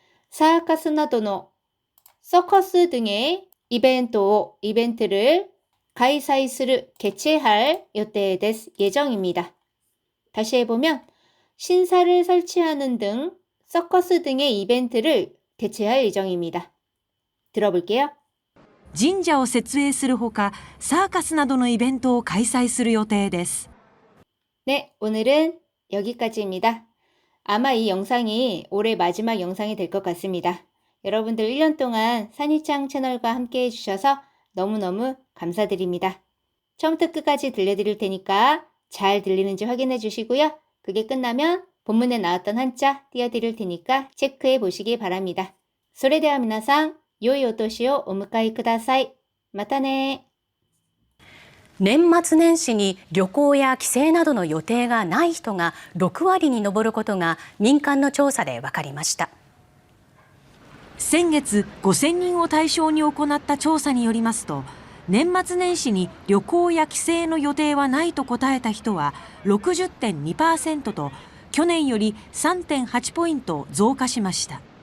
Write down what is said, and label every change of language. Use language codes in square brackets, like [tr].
[ko] 사카스 나도노 서커스 등의 이벤트를 가이사이스를 개최할 [ja] 予定です. [ko] 예정입니다. 다시 해보면 신사를 설치하는 등 서커스 등의 이벤트를 개최할 예정입니다. 들어볼게요. [ja] 神社を設営するほか、サーカスなどのイベントを開催する予定です。 [ko] 네, 오늘은 여기까지입니다. 아마 이 영상이 올해 마지막 영상이 될 것 같습니다. 여러분들 1년 동안 산이짱 채널과 함께 해주셔서 너무너무 감사드립니다. 처음부터 끝까지 들려드릴 테니까 잘 들리는지 확인해 주시고요. 그게 끝나면 본문에 나왔던 한자 띄워드릴 테니까 체크해 보시기 바랍니다. [ja] それでは皆さん、良いお年をお迎えください。またね。年末年始に旅行や帰省などの予定がない人が6割に上ることが民間の調査で分かりました。先月5000人を対象に行った調査によりますと、年末年始に旅行や帰省の予定はないと答えた人は 60.2% と去年より 3.8 ポイント増加しました。